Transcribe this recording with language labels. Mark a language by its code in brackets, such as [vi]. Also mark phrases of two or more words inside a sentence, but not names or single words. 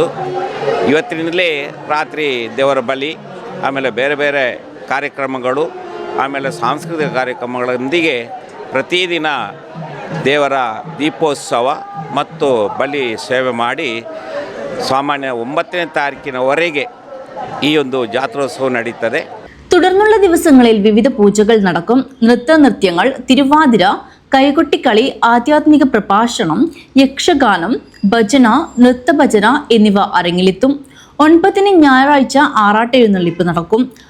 [kn] ಇವತ್ತಿನಿಂದಲೇ ರಾತ್ರಿ ದೇವರ ಬಲಿ, ಆಮೇಲೆ ಬೇರೆ ಬೇರೆ ಕಾರ್ಯಕ್ರಮಗಳು, ಆಮೇಲೆ ಸಾಂಸ್ಕೃತಿಕ ಕಾರ್ಯಕ್ರಮಗಳೊಂದಿಗೆ ಪ್ರತಿದಿನ ದೇವರ ದೀಪೋತ್ಸವ ಮತ್ತು ಬಲಿ ಸೇವೆ ಮಾಡಿ ಸಾಮಾನ್ಯ 9ನೇ ತಾರೀಕಿನವರೆಗೆ ഈ ಒಂದು ജാത്രോത്സവം ನಡೆಯುತ್ತದೆ. [ml] തുടർന്നുള്ള ദിവസങ്ങളിൽ വിവിധ പൂജകൾ നടക്കും. നൃത്തനൃത്യങ്ങൾ, തിരുവാതിര, കൈകൊട്ടിക്കളി, ആധ്യാത്മിക പ്രഭാഷണം, യക്ഷഗാനം, ഭജന, നൃത്തഭജന എന്നിവ അരങ്ങിലെത്തും. 9-ന് ഞായറാഴ്ച ആറാട്ട് എഴുന്നള്ളിപ്പ് നടക്കും.